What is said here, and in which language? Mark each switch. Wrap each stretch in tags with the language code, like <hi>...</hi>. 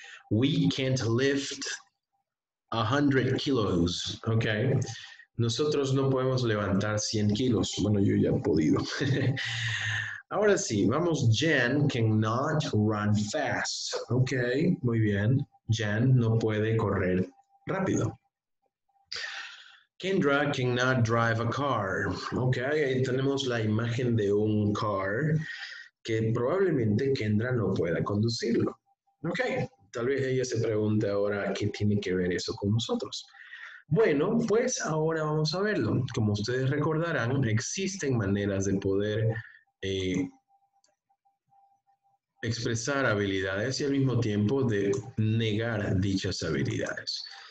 <en>We can't lift 100 kilos. Ok.</en> <es>Nosotros no podemos levantar 100 kilos. Bueno, yo ya he podido. Ahora sí, vamos.</es> <en>Jen cannot run fast. Ok,</en> <es>muy bien. Jen no puede correr rápido.</es> <en>Kendra cannot drive a car.</en> <es>Ok, ahí tenemos la imagen de un car que probablemente Kendra no pueda conducirlo. Ok, tal vez ella se pregunte ahora qué tiene que ver eso con nosotros. Bueno, pues ahora vamos a verlo. Como ustedes recordarán, existen maneras de poder expresar habilidades y al mismo tiempo de negar dichas habilidades.</es>